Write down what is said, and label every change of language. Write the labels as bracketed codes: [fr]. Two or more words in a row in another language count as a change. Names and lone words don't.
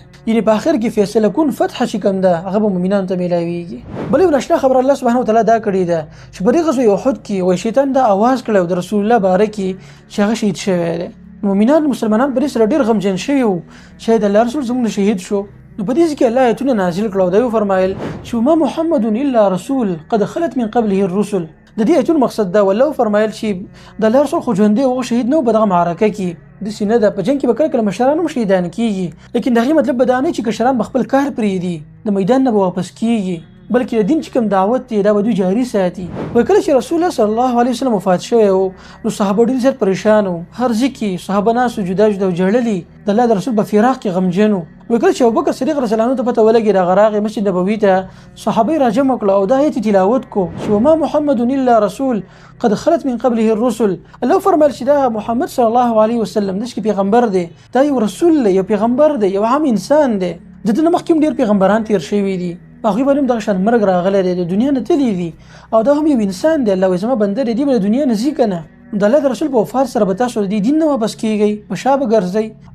[ps] یعنې په آخر کې فیصله کون فتح چې کوم ده هغه به مؤمنانو ته میلاویږي. بل یو ناشنا خبره الله [ar] سبحانه وتعالی [ps] دا کړې ده چې په دې غزوه احد کې وایي شیطان دا اواز کړی د رسول الله باره کې چې هغه شهید شوی دی. مؤمنان مسلمانان په دې سره ډېر غمجن شوي وو چې د الله رسول زموږ شهید شو. نو په دې کې الله آیتونه نازل کړل او دا وفرمایل چې [ar] ما محمد الا رسول قد خلت من قبله الرسل. [ps] د دې آیتونو مقصد دا والله فرمایل چې د الله رسول خو ژوندی او شهید نه و په دغه معرکه کې داسې نه ده. په جنګ کې به کله کله مشران هم شهیدان کېږي لیکن د هغې مطلب به دا نه چې کشران به خپل کار پرېږدي د میدان نه به واپس کېږي بلکې د دین چې کوم دعوت دی دا به دوی جاري ساتي. و کله چې رسول الله [ar] صلی الله علیه وسلم [ps] وفات شوی و نو صحابه ډېر زیات پریشان وو، هر ځای کې صحابه ناست جدا جدا وژړلي، د الله د رسول په فراق کې غمجن وو. و کله چې ابوبکر صدیق [ar] رضی الله عنه [ps] ته پته ولګېد هغه راغی مسجد نبوي ته صحابه یې راجمع کړه او دا آیت تلاوت کو چې [ar] وما محمد الا رسول قد خلت من قبله الرسل. [ps] الله فرمایل چې دا محمد [ar] صلی الله علیه وسلم [ps] داسې پیغمبر دی، دا یو رسول دی، یو پیغمبر دی، یو عام انسان دی، د ده نه مخکې هم ډېر پیغمبران تېر شوي دي په هغوی باندې هم دغه شان مرګ راغلی دی، د دنیا نه تللی دي او دا هم یو انسان دی. الله وایي زما بنده دی، دی به د دنیا نه ځي که نه د الله د رسول په وفات سره به تاسو د دې دین نه واپس کېږئ، په شا به ګرځئ.